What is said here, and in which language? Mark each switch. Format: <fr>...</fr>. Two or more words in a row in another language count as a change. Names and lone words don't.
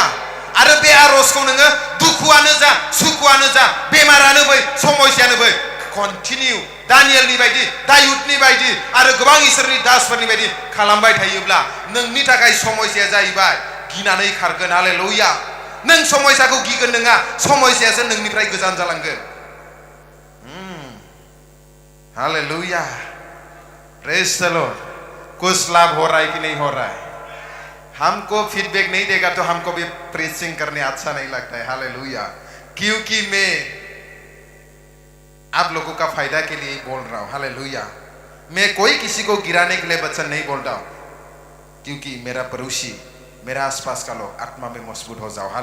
<brx>आरो बे आरजखौ नोङो दुखुआनो जा, सुखुआनो जा, बेमारानो बै, समस्यानो बै, कन्टिनिउ दानियेलनि बायदि, दाऊदनि बायदि आरो गोबां इसोरनि दासफोरनि बायदि खालामबाय थायोब्ला नोंनि थाखाय समस्याया जाहैबाय गिनानै खारगोन। हालेलुया। नों समस्याखौ गिगोन नङा, समस्यासो नोंनिफ्राय गोजान जालांगोन। हालेलुया।</brx> <en>Praise the Lord.</en> <hi>कुछ लाभ हो रहा है कि नहीं हो रहा है? हमको फीडबैक नहीं देगा तो हमको भी प्रीचिंग करने अच्छा नहीं लगता है। हालेलुया। क्योंकि मैं आप लोगों का फायदा के लिए बोल रहा हूं। हालेलुया। मैं कोई किसी को गिराने के लिए वचन नहीं बोल रहा हूं, क्योंकि मेरा पड़ोसी, मेरा आसपास का लोग आत्मा में मजबूत हो जाओ।</hi>